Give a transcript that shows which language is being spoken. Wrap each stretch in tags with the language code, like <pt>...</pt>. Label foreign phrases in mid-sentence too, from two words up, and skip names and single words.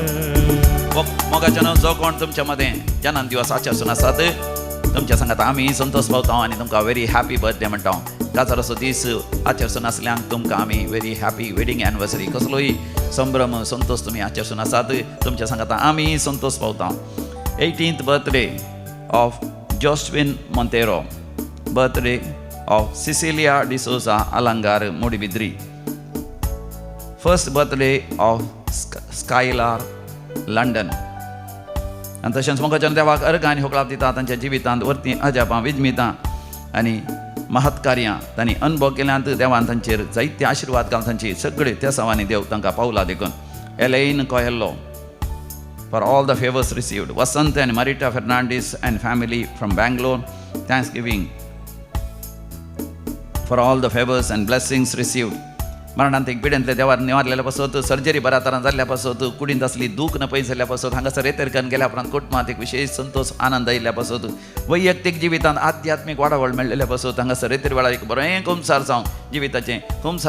<kok>मोगाच्या न्हू जो कोण तुमच्या मदें जेन्ना दिवस आचरसून आसात तुमच्या सांगात आमी संतोश पावता आनी तुमकां</kok> <en>very happy birthday</en> <kok>म्हणटा. काजाराचो दीस आचरसून आसल्यांक तुमकां आमी</kok> <en>very happy wedding anniversary</en> <kok>कसलोय संभ्रम संतोश तुमी आचरसून आसात तुमच्या सांगात आमी संतोश पावता.</kok> <en>18th birthday of Josephine Montero, birthday of Cecilia D'Souza Alangar Mudibidri, first birthday of Skylar London.</en> <kok>आनी तशेंच मोगाच्यान देवाक अर्घ आनी होकळाप दिता तांच्या जिवितांत वर्ती अजापां विजमितां आनी महत्कार्यां तांणी अनुभव केल्यांत देवान तांचेर जायते आशिर्वाद घालून तांची सगळे त्या सवानी देव तांकां पावला देखून.</kok> <en>एलेन कोहेल्लो for all the favors received. Vasant and Marita Fernandez and family from Bangalore, thanksgiving for all the favors and blessings received.</en> <kok>मरणांत पिड्यांतले देवार निवारलेल्या पासत सर्जरी बऱ्या तरान जाल्ल्या पासत कुडींत आसली दूख नपय जाल्ल्या पासत हांगासर रेतेरकन गेल्या उपरांत कुटुंबांत एक विशेष संतोष आनंद आयिल्ल्या पासत वैयक्तीक जिवितांत आध्यात्मीक वाडावळ मेळिल्ल्या पासत हांगासर रेतेर वेळार एक बरें कुमसार जावं जिविताचें कुमसार</kok>